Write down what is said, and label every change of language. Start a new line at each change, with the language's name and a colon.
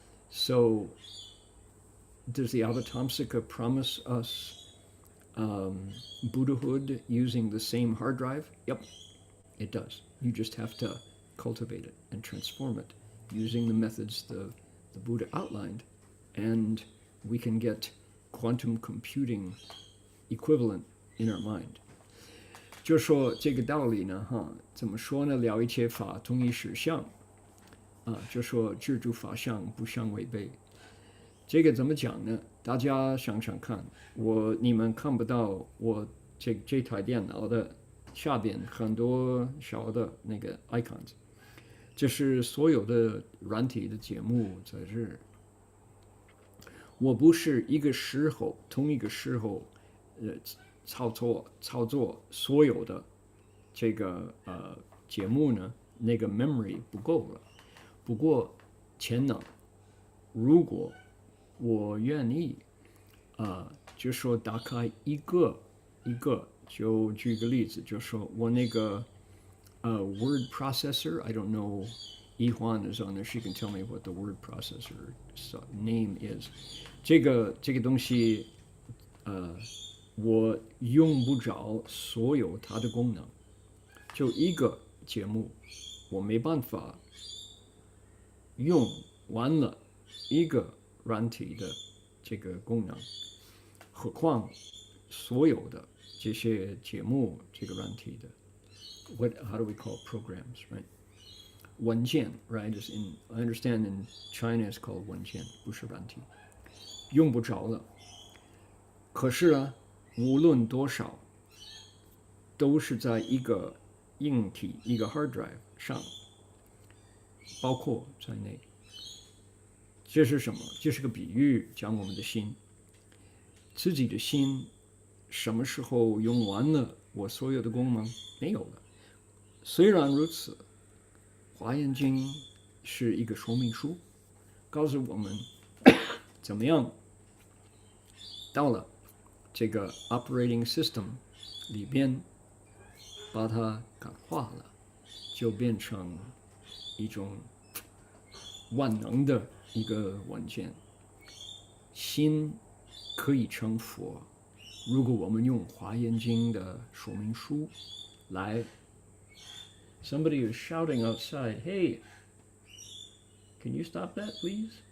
English: So, does the Avatamsaka promise us Buddhahood using the same hard drive? Yep, it does. You just have to cultivate it and transform it using the methods the Buddha outlined, and we can get quantum computing equivalent in our mind.
Chinese: 就说这个道理呢，怎么说呢？了一切法，同一实相，就说知诸法相，不相违背。这个怎么讲呢？大家想想看，你们看不到我这台电脑的下边很多小的那个 icons， 这是所有的软体的节目在这儿。我不是一个时候同一个时候操作所有的这个节目呢，那个 memory 不够了。不过潜能，如果我愿意就说打开一个，就举个例子，就说我那个word processor,
English: I don't know. Yihuan is on there. She can tell me what the word processor name is.
Chinese: 这个东西，我用不着所有它的功能，就一个节目，我没办法用完了一个软体的这个功能，何况所有的这些节目这个软体的
English: how do we call programs, right? 文件 right is I understand in China it's called 文件，
Chinese: 不是软体，用不着了。可是啊，无论多少，都是在一个硬体一个 hard drive 上，包括在内。这是什么？这是个比喻，讲我们的心，自己的心什么时候用完了我所有的功能？没有了。虽然如此，华严经是一个说明书，告诉我们怎么样到了这个 operating system 里边把它感化了，就变成一种万能的一个文件。心可以成佛，如果我们用华严经的说明书来。
English: Somebody is shouting outside, "Hey, can you stop that, please?"